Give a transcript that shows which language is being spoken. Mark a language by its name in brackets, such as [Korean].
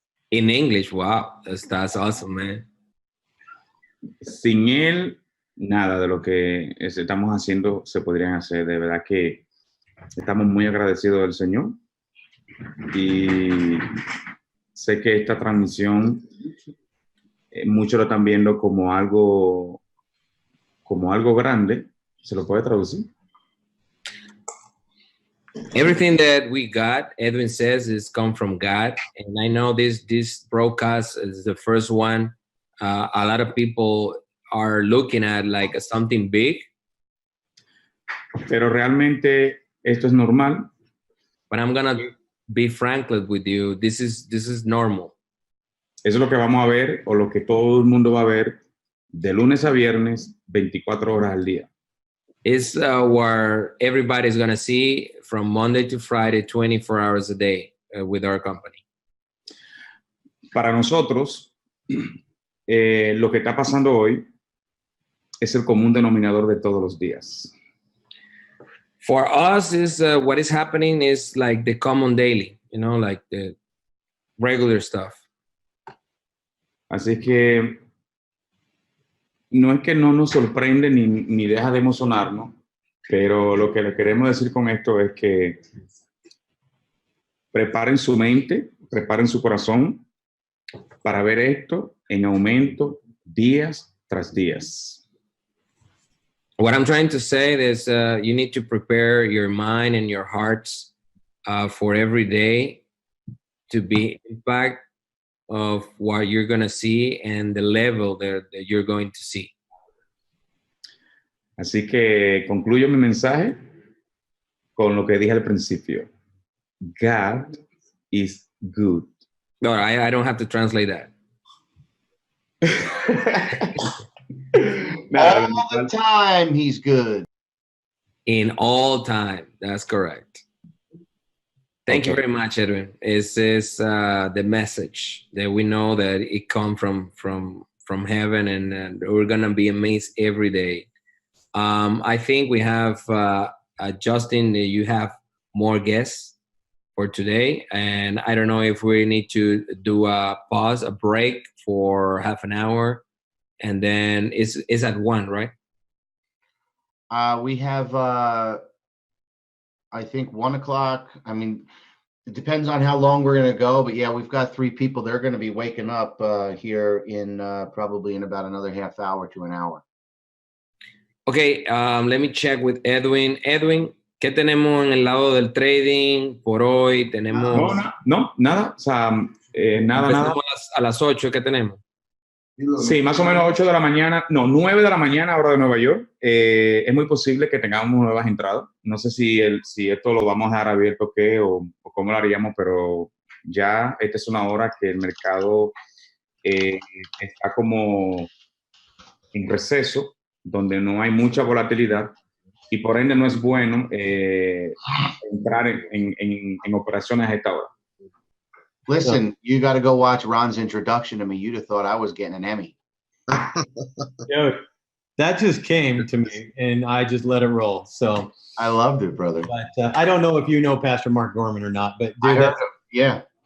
[English] In English, wow, that's awesome, man. [Spanish] Sin Él, nada de lo que estamos haciendo se podrían hacer. De verdad que estamos muy agradecidos del Señor. Y sé que esta transmisión, muchos lo están viendo como algo grande. ¿Se lo puede traducir? [English] Everything that we got, Edwin says, is come from God. And I know this broadcast is the first one. A lot of people are looking at like something big, [Spanish] Pero realmente esto es normal. [English] but I'm gonna be frank with you. This is normal. [Spanish] Eso es lo que vamos a ver o lo que todo el mundo va a ver de lunes a viernes, 24 horas al día. [English] It's where everybody's gonna see from Monday to Friday, 24 hours a day with our company. [Spanish] Para nosotros, lo que está pasando hoy es el común denominador de todos los días. [English] For us, is what is happening is like the common daily, you know, like the regular stuff. [Spanish] Así que no es que no nos sorprende ni deja de emocionarnos, pero lo que le queremos decir con esto es que preparen su mente, preparen su corazón para ver esto en aumento días tras días. [English] What I'm trying to say is you need to prepare your mind and your hearts for every day to be impact of what you're going to see and the level that you're going to see. [Spanish] Así que concluyo mi mensaje con lo que dije al principio. [English] God is good. No, I don't have to translate that. All the time, he's good. In all time, that's correct. Thank you very much, Edwin. This is the message that we know that it comes from heaven, and we're gonna be amazed every day. I think we have Justin. You have more guests for today, and I don't know if we need to do a pause, a break for half an hour, and then it's at 1, right? We have, I think 1 o'clock. I mean, it depends on how long we're going to go, but yeah, we've got 3 people. They're going to be waking up here in probably in about another half hour to an hour. Okay, let me check with Edwin. [Spanish] Edwin, ¿qué tenemos en el lado del trading por hoy? Tenemos. No, nada. O sea, nada. A las 8, ¿qué tenemos? Sí, más o menos 8 de la mañana, no, 9 de la mañana, hora de Nueva York. Es muy posible que tengamos nuevas entradas. No sé si esto lo vamos a dejar abierto o cómo lo haríamos, pero ya esta es una hora que el mercado está como en receso, donde no hay mucha volatilidad y por ende no es bueno entrar en operaciones a esta hora. [English] Listen, you got to go watch Ron's introduction to me. You'd have thought I was getting an Emmy. Dude, that just came to me, and I just let it roll. So I loved it, brother. But I don't know if you know Pastor Mark Gorman or not, but dude, yeah,